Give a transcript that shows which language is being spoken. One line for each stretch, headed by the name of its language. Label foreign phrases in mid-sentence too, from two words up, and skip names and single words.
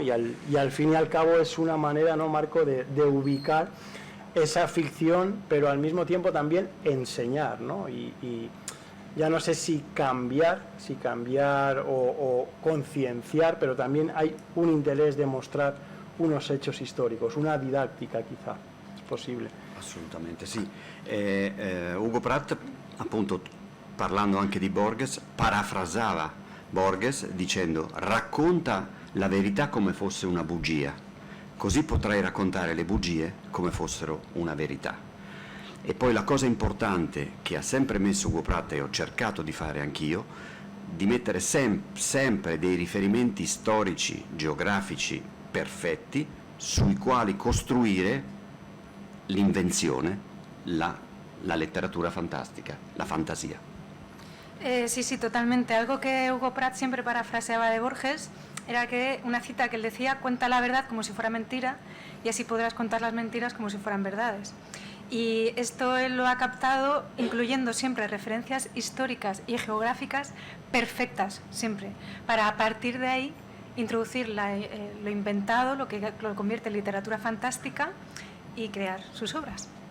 Spanish: Y al fin y al cabo es una manera, ¿no, Marco?, de ubicar esa ficción, pero al mismo tiempo también enseñar, ¿no? Y ya no sé si cambiar o concienciar, pero también hay un interés de mostrar unos hechos históricos, una didáctica quizá, es posible.
Italian: Assolutamente sì. Hugo Pratt, appunto, parlando anche di Borges, parafrasava Borges dicendo: racconta la verità come fosse una bugia, così potrai raccontare le bugie come fossero una verità. E poi la cosa importante che ha sempre messo Hugo Pratt, e ho cercato di fare anch'io, di mettere sempre dei riferimenti storici, geografici perfetti sui quali costruire l'invenzione, la letteratura fantastica,
Spanish: la fantasía. Sí, totalmente. Algo que Hugo Pratt siempre parafraseaba de Borges era que una cita que él decía: cuenta la verdad como si fuera mentira y así podrás contar las mentiras como si fueran verdades. Y esto él lo ha captado incluyendo siempre referencias históricas y geográficas perfectas, siempre, para a partir de ahí introducir lo inventado, lo que lo convierte en literatura fantástica, y crear sus obras.